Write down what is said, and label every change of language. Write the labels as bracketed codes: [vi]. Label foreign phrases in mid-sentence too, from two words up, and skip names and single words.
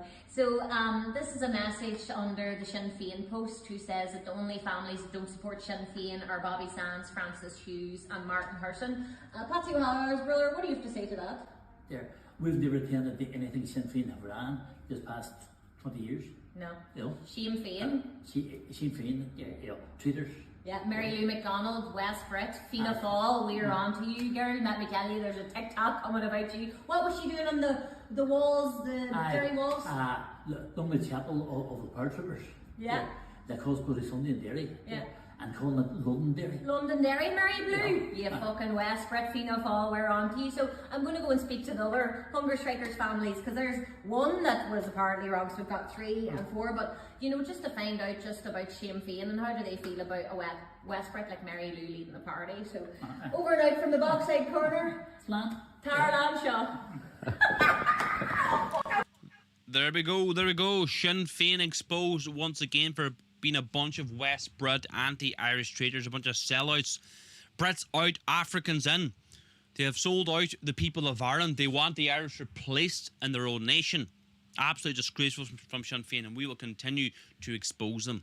[en] So this is a message under the Sinn Féin post who says that the only families that don't support Sinn Féin are Bobby Sands, Francis Hughes and Martin Herson. Patsy O'Hara's brother, what do you have to say to that? Yeah, we've never attended anything Sinn Féin have ran this past 20 years. No. No. Sinn Féin. Sinn Féin, yeah, traitors. Yeah, Mary Lou McDonald, West Brit, Fianna Fáil, we're on to you, girl. Let me tell you, there's a TikTok coming about you. What was she doing on the walls, the Derry walls? Donegal Chapel of the Paratroopers. Yeah. They call Bloody Sunday in Derry. Yeah. And calling it Londonderry. Londonderry, Mary Blue. You fucking West Brit, Fianna Fáil, we're on to you. So I'm going to go and speak to the other hunger strikers families, because there's one that was apparently wrong, so we've got 3 and 4. But, you know, just to find out just about Sinn Féin and how do they feel about a West Brit like Mary Lou leading the party. So over and out from the boxside corner, Tara Lanshaw. There we go. Sinn Féin exposed once again for being a bunch of West Brit anti-Irish traitors, a bunch of sellouts. Brits out, Africans in. They have sold out the people of Ireland. They want the Irish replaced in their own nation. Absolutely disgraceful from Sinn Féin, and we will continue to expose them.